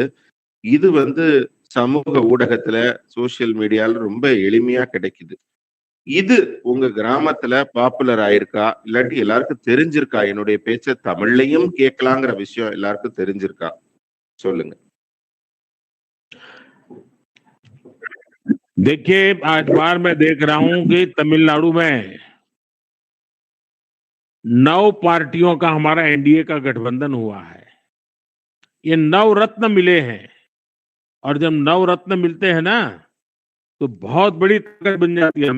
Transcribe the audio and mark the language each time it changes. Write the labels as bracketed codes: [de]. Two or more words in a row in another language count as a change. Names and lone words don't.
[ta] இது வந்து சமூக ஊடகத்துல, [en] social media [ta] ரொம்ப எளிமையா கிடைக்குது. இது உங்க கிராமத்துல பாப்புலர் ஆயிருக்கா? இல்லாட்டி எல்லாருக்கும் தெரிஞ்சிருக்கா? என்னுடைய பேச்ச தமிழ்லையும் கேட்கலாங்கிற விஷயம் எல்லாருக்கும் தெரிஞ்சிருக்கா? சொல்லுங்க. [hi] देखिए, आज बार मैं देख रहा हूं कि तमिलनाडु में 9 पार्टियों का हमारा एनडीए का गठबंधन हुआ है। ये 9 रत्न मिले हैं और जब 9 रत्न मिलते हैं ना, तो बहुत बड़ी ताकत बन जाती है।